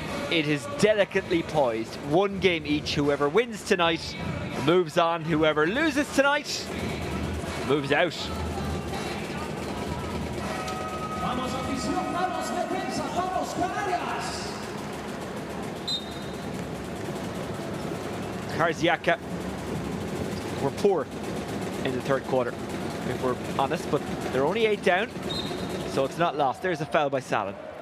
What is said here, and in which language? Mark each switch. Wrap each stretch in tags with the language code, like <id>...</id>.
<en>It is delicately poised, one game each. Whoever wins tonight moves on. Whoever loses tonight moves out.</en> <es>Vamos afición, vamos defensa, vamos Canarias.</es> <en>Karsiyaka were poor in the third quarter, if we're honest, but they're only 8 down, so it's not lost. There's a foul by Salin.</en>